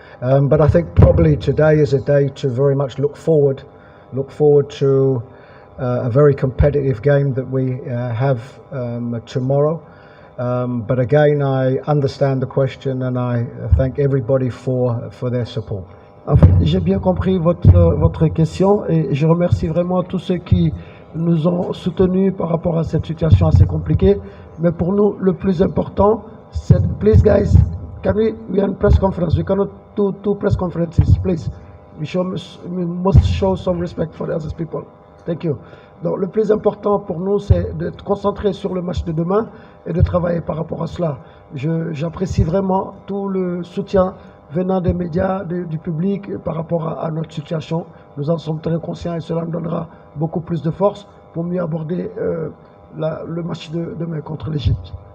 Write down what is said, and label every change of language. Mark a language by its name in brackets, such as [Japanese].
[English] But I think probably today is a day to very much look forward to a very competitive game that we have tomorrow. But again, I understand the question and I thank everybody for their support. [French] En fait, j'ai bien compris votre question et je remercie vraiment tous ceux qui nous ont soutenus par rapport à cette situation assez compliquée. Mais pour nous, le plus important, c'est [English] please guys, we are in press conference. We cannot do two press conferences, please. We must show some respect for the other people. Thank you. [French] Donc le plus important pour nous, c'est d'être concentré sur le match de demain et de travailler par rapport à cela. J'apprécie vraiment tout le soutien venant des médias, du public par rapport à notre situation. Nous en sommes très conscients et cela nous donnera beaucoup plus de force pour mieux aborder le match de demain contre l'Égypte.